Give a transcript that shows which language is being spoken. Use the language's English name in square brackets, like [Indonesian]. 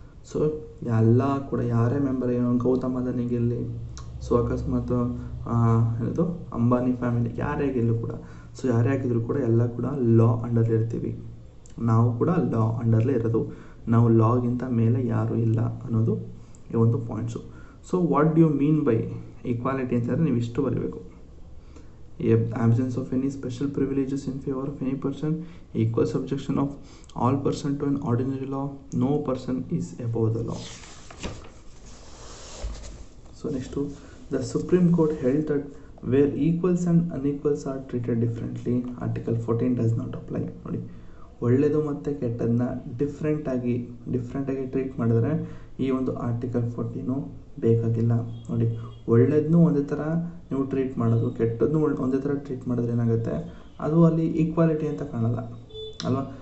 [Kannada] So ಎಲ್ಲ ಕೂಡ ಯಾರೇ ಮೆಂಬರ್, ಏನೋ ಗೌತಮ್ ಅದಾನಿಗಿರಲಿ, ಸೊ ಅಕಸ್ಮಾತ್ ಏನದು ಅಂಬಾನಿ ಫ್ಯಾಮಿಲಿ ಯಾರೇ ಆಗಿರಲಿ ಕೂಡ, ಸೊ ಯಾರೇ ಆಗಿದ್ರು ಕೂಡ ಎಲ್ಲ ಕೂಡ ಲಾ ಅಂಡರ್ ಇರ್ತೀವಿ. ನಾವು ಕೂಡ ಲಾ ಅಂಡರ್ಲೇ ಇರೋದು, ನಾವು ಲಾಗಿಂತ ಮೇಲೆ ಯಾರೂ ಇಲ್ಲ ಅನ್ನೋದು ಈ ಒಂದು points. So [English] what do you mean by equality [Kannada] ಅಂತಂದರೆ ನೀವು ಇಷ್ಟು ಬರೀಬೇಕು. [English] absence of any special privileges in favor of any person, equal subjection of all person to an ordinary law, no person is above the law. So next to, the Supreme Court held that where equals and unequals are treated differently, Article 14 does not apply. [Kannada] ನೋಡಿ, ಒಳ್ಳೆಯದು ಮತ್ತು ಕೆಟ್ಟದನ್ನ ಡಿಫ್ರೆಂಟಾಗಿ treat ಮಾಡಿದ್ರೆ ಈ ಒಂದು article 14 ಬೇಕಾಗಿಲ್ಲ. ನೋಡಿ, ಒಳ್ಳೆಯದನ್ನೂ ಒಂದೇ ಥರ ನೀವು ಟ್ರೀಟ್ ಮಾಡೋದು, ಕೆಟ್ಟದನ್ನೂ ಒಂದೇ ಥರ ಟ್ರೀಟ್ ಮಾಡಿದ್ರೆ ಏನಾಗುತ್ತೆ, ಅದು ಅಲ್ಲಿ ಈಕ್ವಾಲಿಟಿ ಅಂತ ಕಾಣಲ್ಲ ಅಲ್ವಾ.